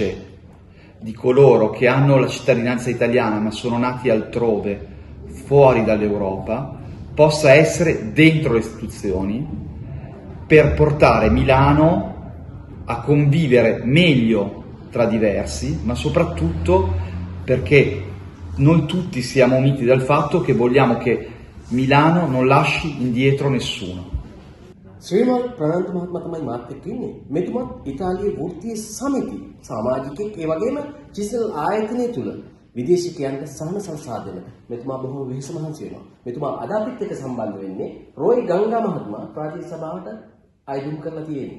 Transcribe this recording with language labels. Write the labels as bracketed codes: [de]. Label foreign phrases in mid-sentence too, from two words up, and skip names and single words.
[it] di coloro che hanno la cittadinanza italiana ma sono nati altrove, fuori dall'Europa, possa essere dentro le istituzioni per portare Milano a convivere meglio tra diversi, ma soprattutto perché noi tutti siamo uniti dal fatto che vogliamo che Milano non lasci indietro nessuno. [si] ශ්‍රීමල් ප්‍රනාන්දු මහත්මයා තමයි මාත් එක්ක ඉන්නේ. මෙතුමත් ඉතාලියේ වෘත්තීය සමිති සමාජිකයෙක් ඒ වගේම චිසල් ආයතනය තුල විදේශිකයන්ට සහන සංසාධනයට මෙතුමා බොහොම වෙහෙස මහන්සි වෙනවා. මෙතුමා අද අපිත් එක්ක සම්බන්ධ වෙන්නේ රෝයි ගංගා මහත්මයා ප්‍රාදේශීය සභාවට අයිදුම් කරලා තියෙන්නේ.